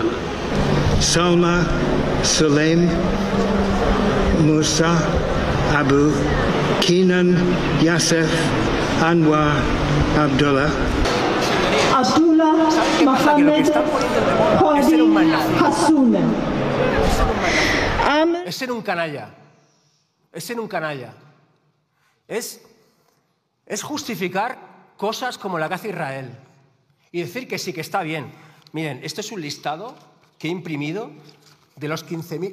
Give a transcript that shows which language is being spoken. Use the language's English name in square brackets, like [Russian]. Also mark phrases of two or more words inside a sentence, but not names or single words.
[Spanish] Salma Sulaim Musa Abu Kenan Yasef Anwar Abdullah, Abdullah Mohammed Hadi Hassouna. Es ser un canalla. Es ser un canalla. Es justificar cosas como la que hace Israel y decir que sí, que está bien. Miren, esto es un listado que he imprimido de los 15.000...